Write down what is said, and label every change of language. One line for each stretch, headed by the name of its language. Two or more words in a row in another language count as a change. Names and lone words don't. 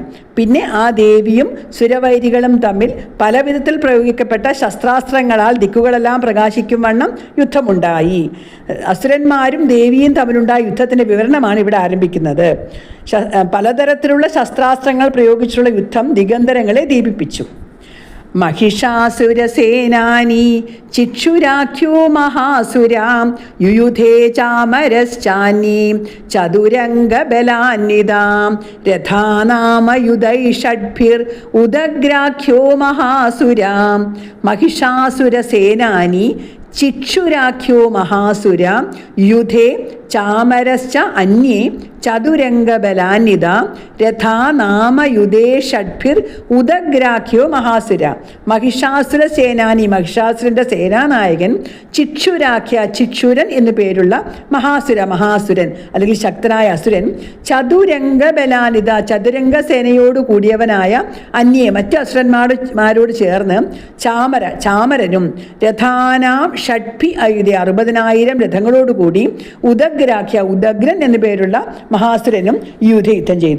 Malayalam: പിന്നെ ആ ദേവിയും സുരവൈരികളും തമ്മിൽ പല വിധത്തിൽ പ്രയോഗിക്കപ്പെട്ട ശസ്ത്രാസ്ത്രങ്ങളാൽ ദിക്കുകളെല്ലാം പ്രകാശിക്കും വണ്ണം യുദ്ധമുണ്ടായി. അസുരന്മാരും ദേവിയും തമ്മിലുണ്ടായ യുദ്ധത്തിൻ്റെ വിവരണമാണ് ഇവിടെ ആരംഭിക്കുന്നത്. പലതരത്തിലുള്ള ശസ്ത്രാസ്ത്രങ്ങൾ പ്രയോഗിച്ചുള്ള യുദ്ധം ദിഗന്ധരങ്ങളെ ദീപിപ്പിച്ചു.
Sanskrit: महिषासुरसेनानी चिक्षुराख्यो महासुरां युयुधे चामरश्चान्यीं चतुरङ्गबलान्वितां रथानामयुधैः षड्भिरुदग्राख्यो महासुरां. महिषासुरसेनानी चिक्षुराख्यो महासुरा युधे चामरश्च अन्ये ചതുരംഗബലാന്വിത രഥാനാമയുധേ ഷഡ്ഭിർ ഉദഗ്രാഖ്യോ മഹാസുര. മഹിഷാസുര സേനാനി
Malayalam: മഹിഷാസുരൻ്റെ സേനാനായകൻ ചിക്ഷുരാഖ്യ ചിക്ഷുരൻ എന്നു പേരുള്ള മഹാസുരൻ അല്ലെങ്കിൽ ശക്തനായ അസുരൻ ചതുരംഗബലാന്വിത ചതുരംഗ സേനയോട് കൂടിയവനായ അന്യേ മറ്റു അസുരന്മാരോട് ചേർന്ന് ചാമരനും
Sanskrit: രഥാനാം ഷഡ്ഭി അയുധ
Malayalam: 60,000 രഥങ്ങളോടുകൂടി ഉദഗ്രാഖ്യ ഉദഗ്രൻ എന്നു പേരുള്ള മഹാസുരനും യുദ്ധം ചെയ്തു.